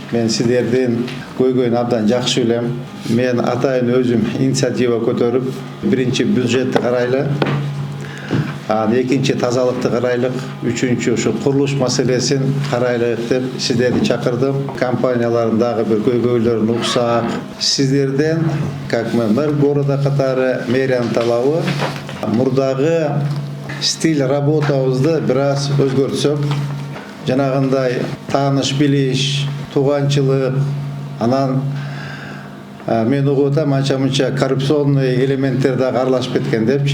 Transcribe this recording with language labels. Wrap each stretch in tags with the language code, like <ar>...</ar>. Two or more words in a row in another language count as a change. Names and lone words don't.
<ky>Мен сіздерден көйгөйүн абдан жакшы билем. Мен атайын өзүм инициатива көтөрүп, биринчи бюджетти карайлы, экинчи тазалыкты карайлык, үчүнчү ушу курулуш маселесин карайлык деп сиздерди чакырдым. Компаниялардын дагы бир көйгөйлөрүн уксак. Сиздерден,</ky> <ru>как мэр города</ru> <ky>катары мэриянын талабы, мурдагы стиль работабызды бир аз өзгөртсөк, жанагындай тааныш билиш, тууганчылык, анан мен угуп атам анча-мынча коррупционный элементтер дагы аралашып кеткен депчи.</ky>